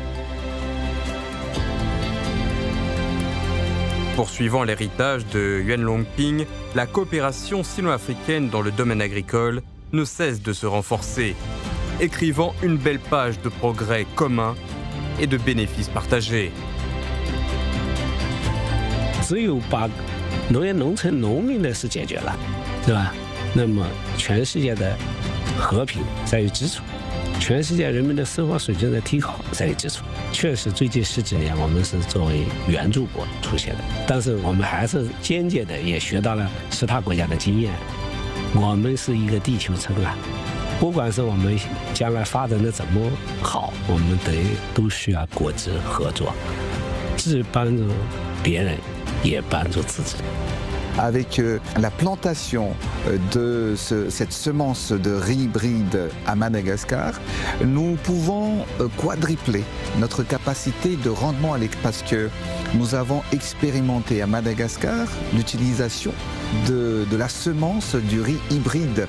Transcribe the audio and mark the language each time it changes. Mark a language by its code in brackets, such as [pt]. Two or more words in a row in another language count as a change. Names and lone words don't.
[fr] Poursuivant l'héritage de Yuan Longping, la coopération sino-africaine dans le domaine agricole ne cesse de se renforcer, écrivant une belle page de progrès communs et de bénéfices partagés. [zh] 只有把农业农村农民的事解决了，对吧？那么全世界的和平在于基础，全世界人民的生活水平的提高在于基础。确实，最近10几年我们是作为援助国出现的，但是我们还是间接的也学到了其他国家的经验。我们是一个地球村啊，不管是我们将来发展的怎么好，我们都需要国际合作，既帮助别人。 [fr] Avec la plantation de cette semence de riz hybride à Madagascar, nous pouvons quadrupler notre capacité de rendement parce que nous avons expérimenté à Madagascar l'utilisation de la semence du riz hybride.